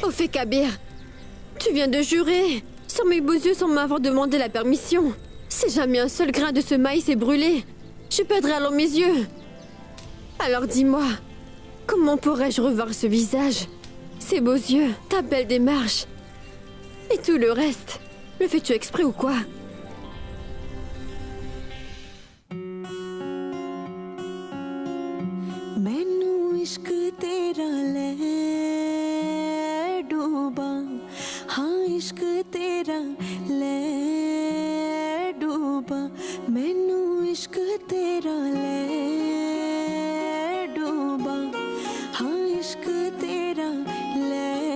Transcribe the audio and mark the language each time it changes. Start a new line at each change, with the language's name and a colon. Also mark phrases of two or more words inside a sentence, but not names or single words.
French: Au fait, Kabir, tu viens de jurer sur mes beaux yeux sans m'avoir demandé la permission. Si jamais un seul grain de ce maïs est brûlé, je perdrai alors mes yeux. Alors dis-moi, comment pourrais-je revoir ce visage, ces beaux yeux, ta belle démarche et tout le reste? Le fais-tu exprès ou quoi?
Punjabi: ਮੈਨੂੰ ਇਸ਼ਕ ਤੇਰਾ ਲੈ ਡੁੱਬਾ ਹਾਂ ਇਸ਼ਕ ਤੇਰਾ ਲੈ ਡੁੱਬਾ ਮੈਨੂੰ ਇਸ਼ਕ ਤੇਰਾ ਲੈ ਡੁੱਬਾ ਹਾਂ ਇਸ਼ਕ ਤੇਰਾ ਲੈ